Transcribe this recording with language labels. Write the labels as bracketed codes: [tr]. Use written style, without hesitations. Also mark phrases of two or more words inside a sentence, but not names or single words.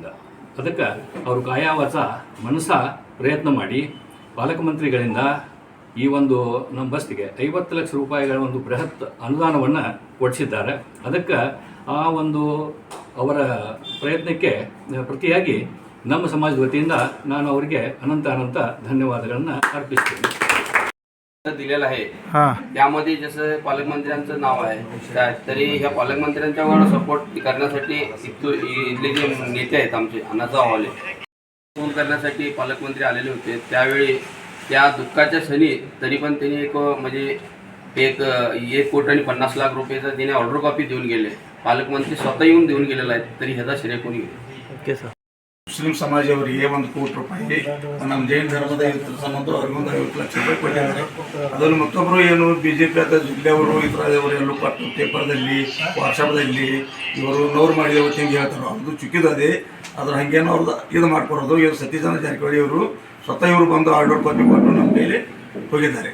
[kn] ಅದಕ್ಕೆ ಅವರು ಕಾಯಾವಾಚ ಮನಸ ಪ್ರಯತ್ನ ಮಾಡಿ ಪಾಲಕ ಮಂತ್ರಿಗಳಿಂದ ಈ ಒಂದು ನಮ್ಮ ಬಸ್ತಿಗೆ 50 ಲಕ್ಷ ರೂಪಾಯಿಗಳ ಒಂದು ಬೃಹತ್ ಅನುದಾನವನ್ನು ಕೊಡಿಸಿದ್ದಾರೆ. ಅದಕ್ಕೆ ಆ ಒಂದು ಅವರ ಪ್ರಯತ್ನಕ್ಕೆ ಪ್ರತಿಯಾಗಿ ನಮ್ಮ ಸಮಾಜದ वतीಯಿಂದ ನಾನು ಅವರಿಗೆ ಅನಂತ ಧನ್ಯವಾದಗಳನ್ನು ಅರ್ಪಿಸ್ತೀನಿ. [mr] दिलेला आहे त्यामध्ये जसं पालकमंत्र्यांचं नाव आहे, तरी ह्या पालकमंत्र्यांच्यावर सपोर्ट करण्यासाठी इथले जे नेते आहेत आमचे अण्णासाहेब हौले फोन करण्यासाठी पालकमंत्री आलेले होते. त्यावेळी त्या दुःखाच्या क्षणी तरी पण त्यांनी म्हणजे 1,50,00,000 रुपयाचा तिने ऑर्डर कॉपी देऊन गेले. पालकमंत्री स्वतः येऊन देऊन गेलेला आहे, तरी ह्याचा श्रेय कोणी घेईल? [kn] ಮುಸ್ಲಿಂ ಸಮಾಜವರಿಗೆ 1 ಕೋಟಿ ರೂಪಾಯಿ, ನಮ್ಮ ಜೈನ ಧರ್ಮದ ಸಂಬಂಧ ಅವ್ರಿಗೊಂದು 50 ಲಕ್ಷ ರೂಪಾಯಿ ಕೊಟ್ಟಿದ್ದಾರೆ. ಅದನ್ನು ಮತ್ತೊಬ್ಬರು ಏನು BJP ಅಥವಾ ಜಿಲ್ಲೆಯವರು ಇತರದವರು ಎಲ್ಲೂ ಕೊಟ್ಟು ಪೇಪರ್ದಲ್ಲಿ ವಾಟ್ಸಪ್ದಲ್ಲಿ ಇವರು ನೋರು ಮಾಡಿದವರು ತಿಂಗಿ ಹೇಳ್ತಾರೆ. ಅವ್ರದ್ದು ಚುಕ್ಕಿದೆ, ಅದ್ರ ಹಾಗೇನೋ ಅವ್ರದ್ದು ಇದು ಮಾಡ್ಕೊಡೋದು. ಇವರು ಸತೀಶಚಂದ್ರ ಜಾರಕಿಹೊಳಿ ಅವರು ಸ್ವತಃ ಇವರು ಬಂದು ಆರ್ಡರ್ ಕಾಪಿ ಕೊಟ್ಟು ನಮ್ಮ ಕೈಲಿ ಹೋಗಿದ್ದಾರೆ.